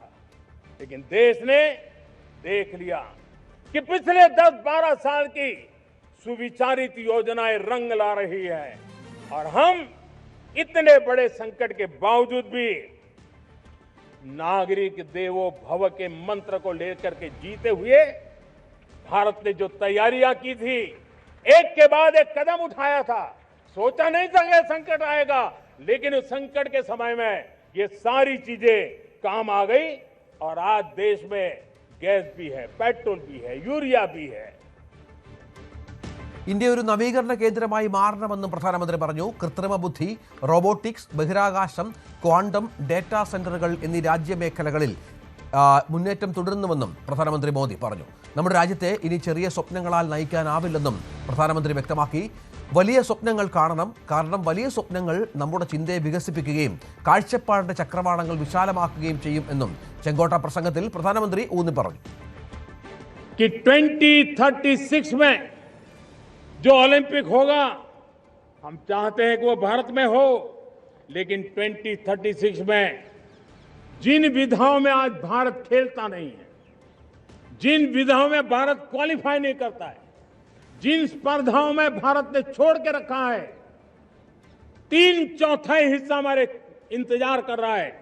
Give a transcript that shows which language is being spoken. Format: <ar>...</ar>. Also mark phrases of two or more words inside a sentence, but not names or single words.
<hi>लेकिन देश ने देख लिया कि पिछले 10-12 साल की सुविचारित योजनाएं रंग ला रही है और हम इतने बड़े संकट के बावजूद भी नागरिक देवो भव के मंत्र को लेकर के जीते हुए भारत ने जो तैयारियां की थी, एक के बाद एक कदम उठाया था। सोचा नहीं था कि संकट आएगा, लेकिन उस संकट के समय में ये सारी चीजें काम आ गई और आज देश में गैस भी है, पेट्रोल भी है, यूरिया भी है।</hi> <ml>ഇന്ത്യ ഒരു നവീകരണ കേന്ദ്രമായി മാറണമെന്നും പ്രധാനമന്ത്രി പറഞ്ഞു. കൃത്രിമ ബുദ്ധി, റോബോട്ടിക്സ്, ബഹിരാകാശം, ക്വാണ്ടം,</ml> <en>data centres</en> <ml>എന്നീ രാജ്യമേഖലകളിൽ മുന്നേറ്റം തുടരുന്നുവെന്നും പ്രധാനമന്ത്രി മോദി പറഞ്ഞു. നമ്മുടെ രാജ്യത്തെ ഇനി ചെറിയ സ്വപ്നങ്ങളാൽ നയിക്കാനാവില്ലെന്നും പ്രധാനമന്ത്രി വ്യക്തമാക്കി. വലിയ സ്വപ്നങ്ങൾ കാണണം, കാരണം വലിയ സ്വപ്നങ്ങൾ നമ്മുടെ ചിന്തയെ വികസിപ്പിക്കുകയും കാഴ്ചപ്പാടിന്റെ ചക്രവാളങ്ങൾ വിശാലമാക്കുകയും ചെയ്യും എന്നും ചെങ്കോട്ട പ്രസംഗത്തിൽ പ്രധാനമന്ത്രി ഊന്നി പറഞ്ഞു.</ml> <hi>2036 में जो ओलंपिक होगा, हम चाहते हैं कि वो भारत में हो, लेकिन 2036 में जिन विधाओं में आज भारत खेलता नहीं है, जिन विधाओं में भारत क्वालिफाई नहीं करता है, जिन स्पर्धाओं में भारत ने छोड़ के रखा है, 3/4 हिस्सा हमारे इंतजार कर रहा है।</hi>